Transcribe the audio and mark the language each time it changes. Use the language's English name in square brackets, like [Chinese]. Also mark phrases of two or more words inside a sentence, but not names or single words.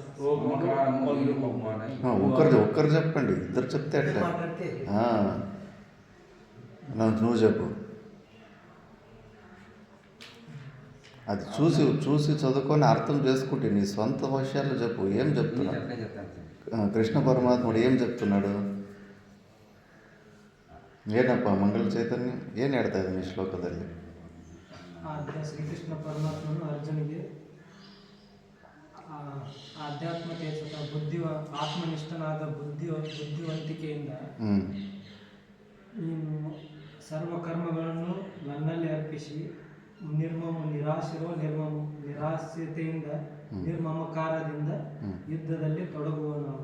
[Telugu] ఒక్కరు చెప్పండి, ఇద్దరు చెప్తే అట్లా. మాట్లాడితే నువ్వు చెప్పు. అది చూసి చదువుకొని అర్థం చేసుకుంటే నీ సొంత విషయాలు చెప్పు. ఏం చెప్తున్నాడు అట్లే చెప్తాను సార్. కృష్ణ పరమాత్ముడు? ఏం చెప్తున్నాడు? [Kannada] ಏನಪ್ಪ ಮಂಗಲ ಚೈತನ್ಯ ಏನು ಹೇಳ್ತಾ ಇದ್ದಾನೆ ಈ ಶ್ಲೋಕದಲ್ಲಿ? ಶ್ರೀಕೃಷ್ಣ ಪರಮಾತ್ಮನು ಅರ್ಜುನಿಗೆ ಆಧ್ಯಾತ್ಮತೆ ಆತ್ಮನಿಷ್ಠನಾದ ಬುದ್ಧಿವಂತಿಕೆಯಿಂದ ನೀನು ಸರ್ವಕರ್ಮಗಳನ್ನು ನನ್ನಲ್ಲಿ ಅರ್ಪಿಸಿ ನಿರಾಶ್ಯತೆಯಿಂದ ನಿರ್ಮಮಕಾರದಿಂದ ಯುದ್ಧದಲ್ಲಿ ತೊಡಗುವನಾಗು.